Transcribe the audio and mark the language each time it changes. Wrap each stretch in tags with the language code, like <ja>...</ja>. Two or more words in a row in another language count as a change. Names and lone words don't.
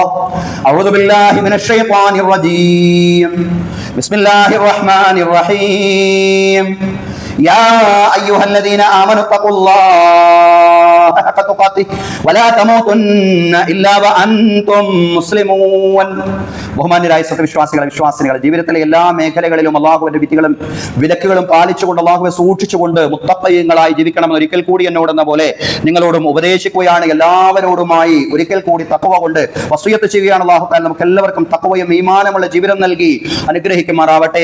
<ar>أعوذ بالله من الشيطان الرجيم. بسم الله الرحمن الرحيم. يا أيها الذين آمنوا اتقوا الله حق تقاته ولا تموتن إلا وأنتم مسلمون.</ar> <ml>ബഹുമാന്യരായ വിശ്വാസികളെ ജീവിതത്തിലെ എല്ലാ മേഖലകളിലും അള്ളാഹുവിന്റെ വിധികളും വിലക്കുകളും പാലിച്ചുകൊണ്ട് അള്ളാഹുവെ സൂക്ഷിച്ചുകൊണ്ട് മുത്തഖീങ്ങളായി ജീവിക്കണമെന്ന് ഒരിക്കൽ കൂടി എന്നോടെന്ന പോലെ നിങ്ങളോടും ഉപദേശിക്കുകയാണ്. എല്ലാവരോടുമായി ഒരിക്കൽ കൂടി തഖ്വ കൊണ്ട് വസിയത്ത് ചെയ്യുകയാണ്.</ml> <ar>الله تعالى</ar> <ml>നമുക്ക് എല്ലാവർക്കും തഖ്വയും ഈമാനുമുള്ള ജീവിതം നൽകി അനുഗ്രഹിക്കുമാറാവട്ടെ.</ml>